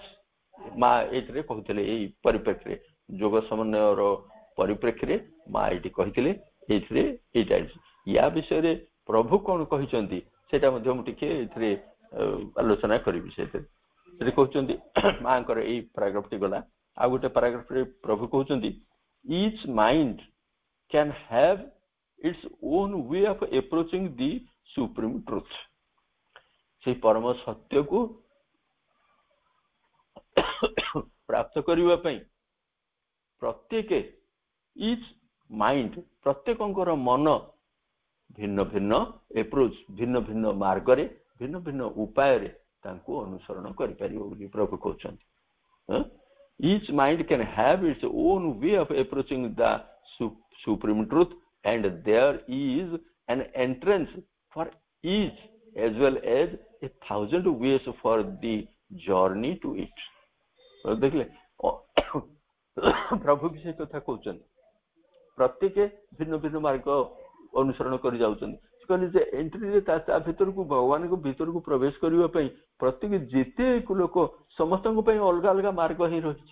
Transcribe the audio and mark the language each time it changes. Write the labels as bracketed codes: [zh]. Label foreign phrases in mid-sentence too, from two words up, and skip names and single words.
[or] ମା ଏଇଥିରେ କହୁଥିଲେ, ଏଇ ପରିପ୍ରେକ୍ଷୀରେ ଯୋଗ ସମନ୍ୱୟର ପରିପ୍ରେକ୍ଷୀରେ ମା ଏଇଠି କହିଥିଲେ ଏଇଥିରେ ଏଇଟା। ୟା ବିଷୟରେ ପ୍ରଭୁ କଣ କହିଛନ୍ତି ସେଇଟା ମଧ୍ୟ ମୁଁ ଟିକେ ଏଥିରେ ଆଲୋଚନା କରିବି। ସେଠି କହୁଛନ୍ତି ମାଙ୍କର ଏଇ ପାରାଗ୍ରାଫଟି ଗଲା, ଆଉ ଗୋଟେ ପାରାଗ୍ରାଫରେ ପ୍ରଭୁ କହୁଛନ୍ତି [en] each mind can have its own way of approaching the supreme truth। [or] ସେଇ ପରମ ସତ୍ୟକୁ ପ୍ରାପ୍ତ କରିବା ପାଇଁ ପ୍ରତ୍ୟେକ [en] each mind, [or] ପ୍ରତ୍ୟେକଙ୍କର ମନ ଭିନ୍ନ ଭିନ୍ନ ଏପ୍ରୋଚ, ଭିନ୍ନ ଭିନ୍ନ ମାର୍ଗରେ, ଭିନ୍ନ ଭିନ୍ନ ଉପାୟରେ ତାଙ୍କୁ ଅନୁସରଣ କରିପାରିବ ବୋଲି ପ୍ରଭୁ କହୁଛନ୍ତି। [en] Each mind can have its own way of approaching the supreme truth, and there is an entrance for each as well as 1,000 ways for the journey to it। [or] ଦେଖିଲେ ପ୍ରଭୁ ବି ସେ କଥା କହୁଛନ୍ତି, ପ୍ରତ୍ୟେକ ଭିନ୍ନ ଭିନ୍ନ ମାର୍ଗ ଅନୁସରଣ କରି ଯାଉଛନ୍ତି। କହିଲେ ଯେ ଏଣ୍ଟ୍ରିରେ ତା ଭିତରକୁ, ଭଗବାନଙ୍କ ଭିତରକୁ ପ୍ରବେଶ କରିବା ପାଇଁ ପ୍ରତ୍ୟେକ ଯେତେ ଲୋକ, ସମସ୍ତଙ୍କ ପାଇଁ ଅଲଗା ଅଲଗା ମାର୍ଗ ହିଁ ରହିଛି।